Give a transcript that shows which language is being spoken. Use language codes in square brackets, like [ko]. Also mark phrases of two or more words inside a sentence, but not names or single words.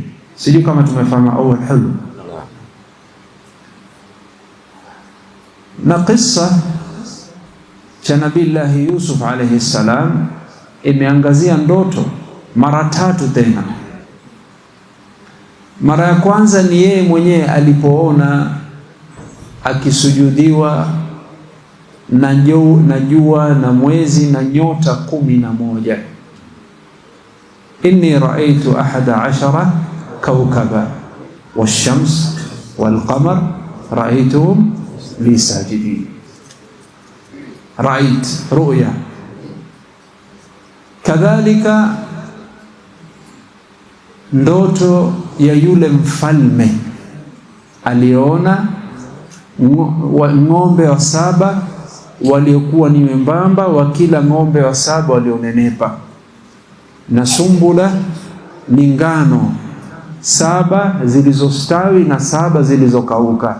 [sw] Sijui kama tumefahamu au al-hilm. Na kisa cha Nabii Yusuf alayhi salam imeangazia ndoto mara tatu tena. Mara ya kwanza ni yeye mwenyewe alipoona akisujudiwa na jua na mwezi na nyota 11. [ar] إني رأيت 11 كوكبا والشمس والقمر رأيتهم لي ساجدين. رأيت رؤيا. [sw] Kadhalika ndoto ya yule mfalme aliona ng'ombe wa 7 waliokuwa ni membamba wa kila ng'ombe wa 7 walionenepa, na sumbula ni ngano 7 zilizostawi na 7 zilizokauka.